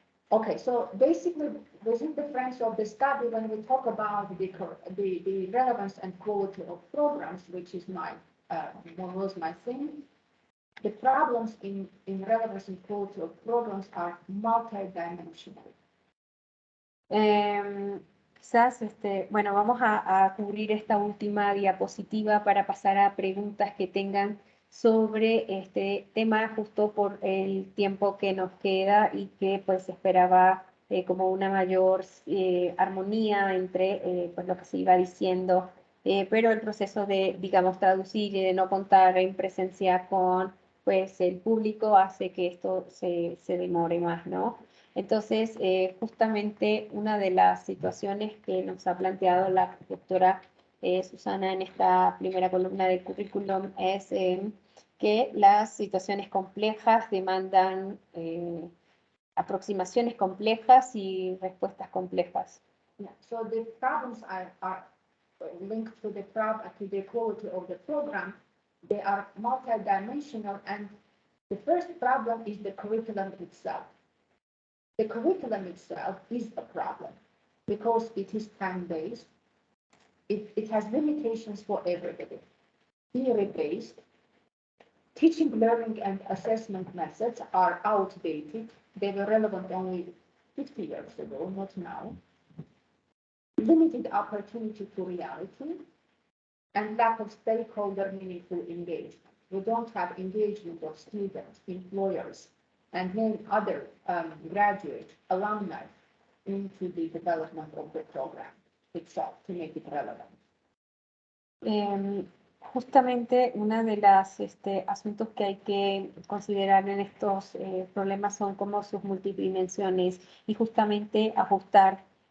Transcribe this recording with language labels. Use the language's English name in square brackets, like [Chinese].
[English] Okay, so basically, within the frames of the study, when we talk about the relevance and quality of programs, which is was my theme, the problems in relevance and quality of programs are multidimensional. [Spanish] Quizás, bueno, vamos a cubrir esta última diapositiva para pasar a preguntas que tengan sobre este tema justo por el tiempo que nos queda y que pues esperaba como una mayor armonía entre pues lo que se iba diciendo, pero el proceso de, digamos, traducir y de no contar en presencia con pues el público hace que esto se demore más, ¿no? Entonces, justamente una de las situaciones que nos ha planteado la doctora Susana en esta primera columna del currículum es que las situaciones complejas demandan aproximaciones complejas y respuestas complejas. [English] Yeah. So the problems are linked to the quality of the program. They are multidimensional, and the first problem is the curriculum itself. The curriculum itself is a problem because it is time-based. It has limitations for everybody. Theory-based, teaching, learning, and assessment methods are outdated. They were relevant only 50 years ago, not now. Limited opportunity to reality, and lack of stakeholder meaningful engagement. We don't have engagement of students, employers, and many other graduate alumni into the development of the program itself to make it relevant. [Spanish] Justamente una de las asuntos que hay que considerar en estos problemas son como sus multidimensiones y justamente ajustar,